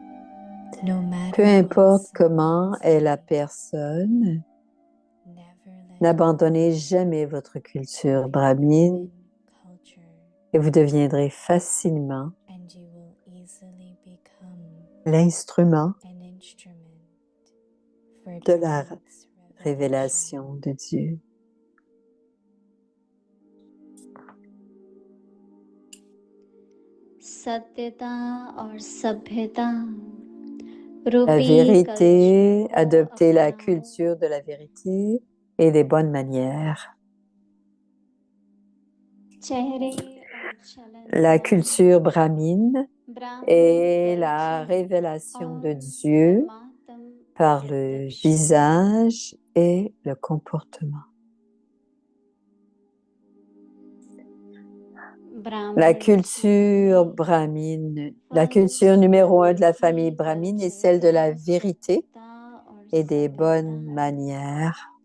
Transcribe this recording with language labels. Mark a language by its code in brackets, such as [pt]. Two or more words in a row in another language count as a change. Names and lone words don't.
[fr] Peu importe comment est la personne, N'abandonnez jamais votre culture brahmine [en] Brahmin culture, [fr] et vous deviendrez facilement [en] and you will easily become [fr] l'instrument [en] an instrument for [fr] de la [en] God's revelation. [fr] révélation de Dieu. [hi] सत्यता और सभ्यता [fr] La [hi] रूपी [fr] vérité, [hi] कल्चर को [fr] adopter la [hi] अपनाओ। [fr] culture de la vérité et des bonnes manières. [hi] चेहरे और चलन [fr] La [hi] को [fr] culture brahmine [hi] ब्राह्मण [fr] est la [hi] कल्चर [fr] révélation de [hi] और [fr] Dieu [hi] परमात्म [fr] par le [hi] प्रत्यक्ष [fr] visage et le comportement. La [hi] ब्राह्मण [fr] culture brahmine, la culture numéro 1 de la famille brahmine est celle de la vérité et des bonnes manières.